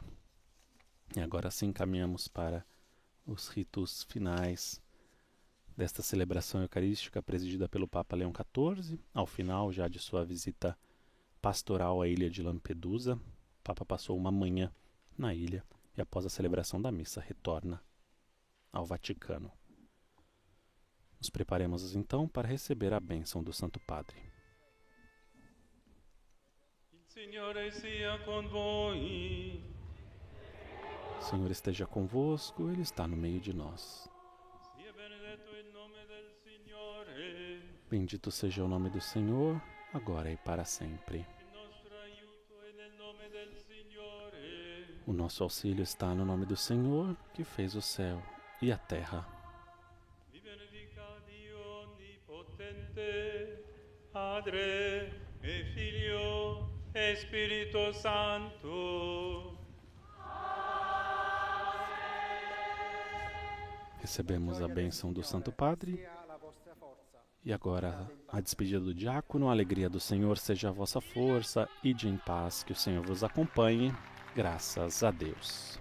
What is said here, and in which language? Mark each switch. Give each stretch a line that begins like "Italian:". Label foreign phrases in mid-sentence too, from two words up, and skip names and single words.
Portuguese: E agora sim caminhamos para os ritos finais desta celebração eucarística presidida pelo Papa Leão XIV, ao final já de sua visita pastoral à ilha de Lampedusa. O Papa passou uma manhã na ilha e após a celebração da missa retorna ao Vaticano. Nos preparemos então para receber a bênção do Santo Padre.
Italian: Il Signore sia con voi.
Portuguese: O Senhor esteja convosco, Ele está no meio de nós.
Italian: Sia benedetto il nome del Signore.
Portuguese: Bendito seja o nome do Senhor, agora e para sempre.
Italian: Il nostro aiuto è nel nome del Signore.
Portuguese: O nosso auxílio está no nome do Senhor, que fez o céu e a terra.
Italian: Vi benedica Dio onnipotente, Padre e Figlio e Spirito Santo.
Portuguese: Recebemos a bênção do Santo Padre. E agora, a despedida do diácono, a alegria do Senhor seja a vossa força, ide em paz, que o Senhor vos acompanhe, graças a Deus.